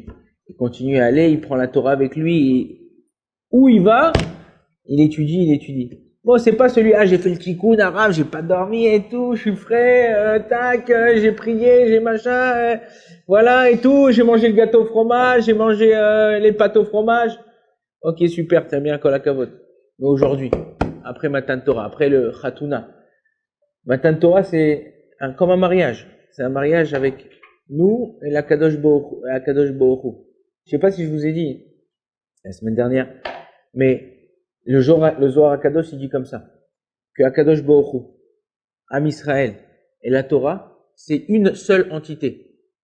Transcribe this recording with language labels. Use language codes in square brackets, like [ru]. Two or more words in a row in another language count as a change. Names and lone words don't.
[fr] Il continue à aller, il prend la Torah avec lui, et où il va, il étudie. Bon, c'est pas celui, j'ai fait le tikkun arabe, j'ai pas dormi et tout, je suis frais, j'ai prié, j'ai machin, voilà et tout, j'ai mangé le gâteau au fromage, j'ai mangé les pâtes au fromage. Ok, super, t'as bien [he] כל הכבוד. [fr] Mais aujourd'hui, après [he] מתן תורה, [fr] après le Khatouna, [he] מתן תורה [fr] c'est comme un mariage. C'est un mariage avec nous et la [he] קדוש ברוך הוא. [fr] Je sais pas si je vous ai dit la semaine dernière, mais le Zohar HaKadosh il dit comme ça, que [he] הקדוש ברוך הוא, עם ישראל [fr] et la Torah, c'est une seule entité.